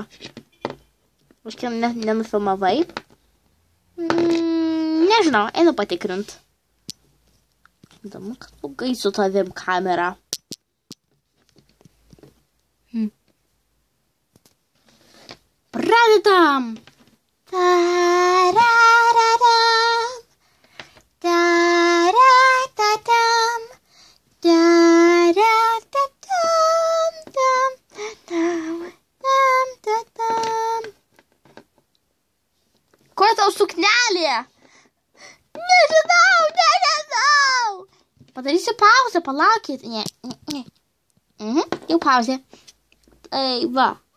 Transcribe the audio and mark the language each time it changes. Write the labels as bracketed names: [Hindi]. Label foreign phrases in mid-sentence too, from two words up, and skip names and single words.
[Lithuanian] Užkiam nenufilmavai. Nežinau, einu patikrint. Įdomu, kad blogai su tavim kamera. Pradedam! Ta-ra-ra-ram, ta-ra-ta-tam, ta-ra-ta-tam, tam-tam-tam. Kur tau suknelė? Nežinau! Padarysiu pauzę, palaukit. Ne. Jau pauzė. Tai va.